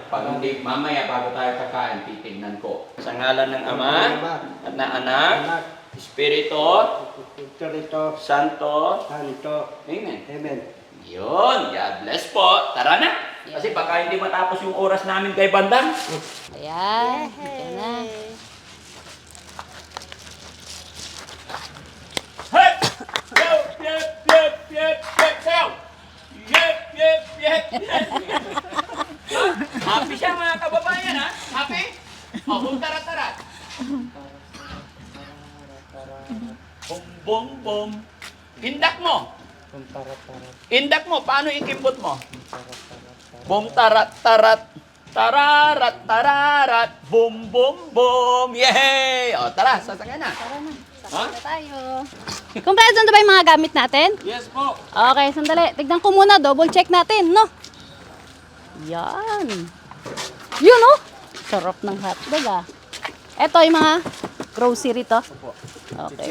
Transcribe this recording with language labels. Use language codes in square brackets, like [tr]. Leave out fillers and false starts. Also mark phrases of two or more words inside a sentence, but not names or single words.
[tl] Pag hindi, mamaya bago tayo kakain, titignan ko. Sa ngalan ng Ama, at ng Anak, Espiritu Espiritu Santo. Santo. Amen. Amen. Yun, [en] God bless [tl] po. Tara na. Kasi baka hindi matapos yung oras namin kay Bandang. Ayan. Ito na. Hey! [en] Yep, yep, yep, yep, yep, yep. Yep, yep, yep, yep. [tl] Happy siya mga kababayan, ha? Happy? O, tara. Bum, bum, bum. Indak mo. Indak mo. Paano ikimbot mo? Bum, tarat, tarat. Tararat, tararat. Bum, bum, bum. Yay! O, tara, sasakay na. Tara na. Ha? Sakay na tayo. Kumpleto na ba yung mga gamit natin? Yes po. Okay, sandali. Tignan ko muna. [en] Double check [tl] natin, no? Yan. Yun, oh. Sarap ng hotdog, ah. Ito yung mga grocery to. Okay.